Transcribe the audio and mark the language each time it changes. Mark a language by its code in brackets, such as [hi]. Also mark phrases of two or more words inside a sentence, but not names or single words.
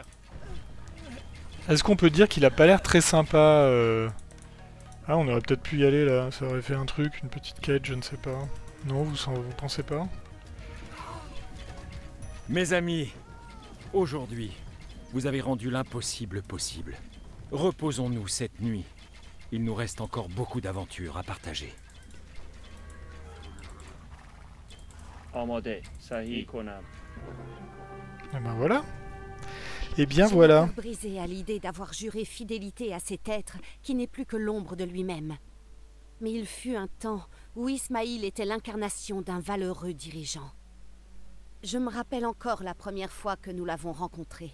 [fr] Est-ce qu'on peut dire qu'il a pas l'air très sympa Ah, on aurait peut-être pu y aller là, ça aurait fait un truc, une petite quête, je ne sais pas. Non, vous pensez pas? Mes amis, aujourd'hui, vous avez rendu l'impossible possible. Reposons-nous cette nuit. Il nous reste encore beaucoup d'aventures à partager. [fa] آماده صحیح کنم. [fr] Et ben voilà. Et bien J'ai voilà. le cœur brisé à l'idée d'avoir juré fidélité à cet être qui n'est plus que l'ombre de lui-même. Mais il fut un temps où Ismaïl était l'incarnation d'un valeureux dirigeant. Je me rappelle encore la première fois que nous l'avons rencontré.